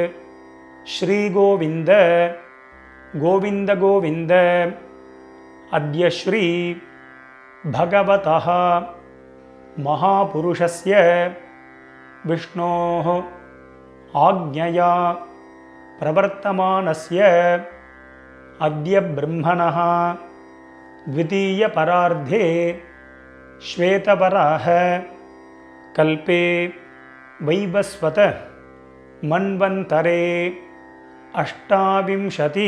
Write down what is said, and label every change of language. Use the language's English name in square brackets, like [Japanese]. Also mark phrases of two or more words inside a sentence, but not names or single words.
[Sanskrit] ஸ்ரீகோவிந்த கோவிந்த கோவிந்த. அத்ய ஸ்ரீ பகவதः மகாபுருஷஸ்ய விஷ்ணோः ஆக்ஞயா प्रवर्तमानस्य अद्य ब्रह्मणः द्वितीयपरार्धे श्वेतवराह कल्पे वैवस्वत मन्वन्तरे अष्टाविंशति